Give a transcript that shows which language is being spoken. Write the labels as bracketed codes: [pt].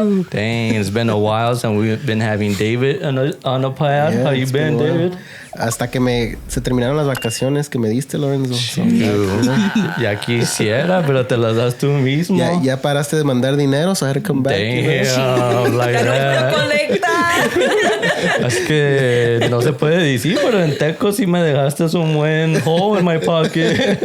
[en] Dang, it's been a while since we've been having David on the pod. Yeah, How you been, David? [es] Hasta que se terminaron las vacaciones que me diste, Lorenzo. [en] So, [es] ya quisiera, pero te las das tú mismo. Ya paraste de mandar dinero, [en] so I had to come back. Damn, like that. [es] Es que no se puede decir, pero en Teco sí me dejaste un buen [en] hole in my pocket.